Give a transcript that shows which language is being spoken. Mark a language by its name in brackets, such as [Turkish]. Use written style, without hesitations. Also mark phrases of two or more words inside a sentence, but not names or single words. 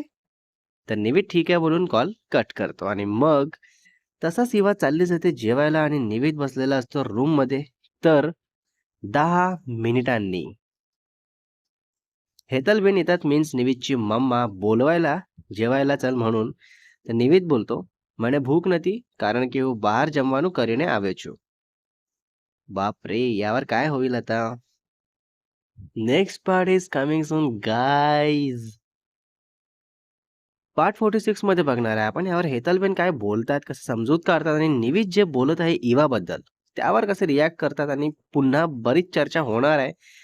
[Marathi] तर निवित ठीक आहे बोलून कॉल कट करतो आणि मग तसाच इवा चालली जाते जेवायला आणि निवित बसलेला असतो रूममध्ये. तर 10 मिनिटांनी हेतलबेन येतात मीन्स निवितची मम्मा बोलवायला जेवायला चल म्हणून. [Gujarati] तर નિવેદ બોલતો, "મને ભૂખ નથી કારણ કે હું બહાર જમવાનું કરીને આવ્યો છું." [Marathi] बापरे! यावर काय होईल आता? [English] next part is coming soon guys. [Marathi] पार्ट 46 मध्ये बघणार आहे आपण. यावर हेतलबेन काय बोलतात, कसं समजूत काढतात आणि निवित जे बोलत आहे इवाबद्दल, त्यावर कसे रिएक्ट करतात आणि पुन्हा बरीच चर्चा होणार आहे.